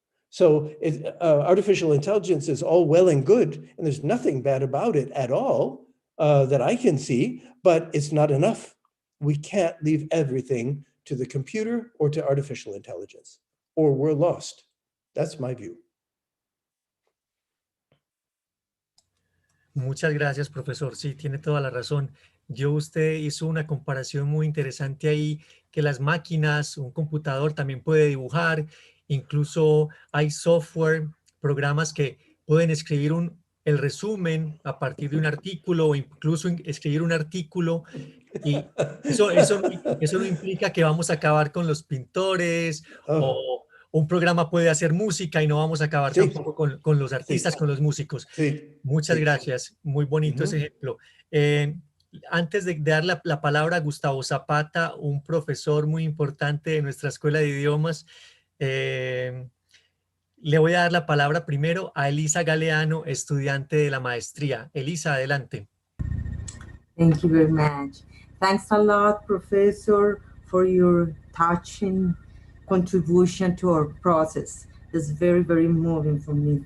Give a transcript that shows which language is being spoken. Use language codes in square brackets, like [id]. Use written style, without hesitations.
[en] So artificial intelligence is all well and good, and there's nothing bad about it at all that I can see, but it's not enough. We can't leave everything to the computer or to artificial intelligence, or we're lost. That's my view. [es] Muchas gracias, profesor. Sí, tiene toda la razón. Usted hizo una comparación muy interesante ahí, que las máquinas, un computador también puede dibujar, incluso hay software, programas que pueden escribir el resumen a partir de un artículo o incluso escribir un artículo, y eso no implica que vamos a acabar con los pintores o un programa puede hacer música y no vamos a acabar tampoco con los artistas, con los músicos. Muchas gracias. Muy bonito ese ejemplo. Antes de dar la palabra a Gustavo Zapata, un profesor muy importante de nuestra escuela de idiomas, le voy a dar la palabra primero a Elisa Galeano, estudiante de la maestría. Elisa, adelante. [en] Thank you very much. Thanks a lot, Professor, for your touching contribution to our process. It's very, very moving for me.